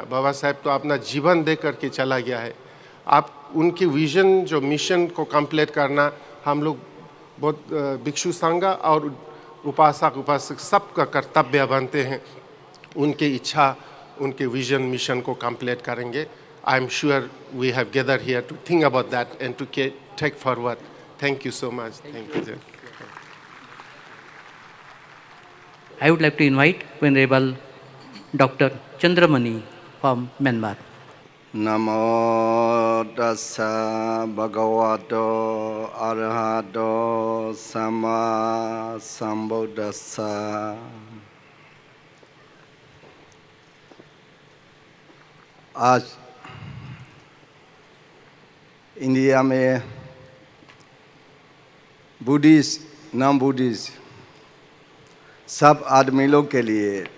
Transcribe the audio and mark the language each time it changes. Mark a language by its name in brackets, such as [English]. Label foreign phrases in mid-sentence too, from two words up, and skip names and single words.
[Hindi] बाबा साहेब तो अपना जीवन दे करके चला गया है। आप उनकी विजन, जो मिशन को कंप्लीट करना हम लोग बहुत भिक्षु संघा और उपासक सबका कर्तव्य बनते हैं। उनकी इच्छा, उनके [English] vision mission [Hindi] को कंप्लीट करेंगे। [English] I am sure we have gather here to think about that and to take forward. Thank you so much. Thank you. I would like to invite Venerable Dr. Chandramani from Myanmar. [Pali] Namo tassa bhagavato arahato samma sambuddhassa. [Hindi] आज इंडिया में [English] Buddhist non Buddhist [Hindi] सब आदमी लोग के लिए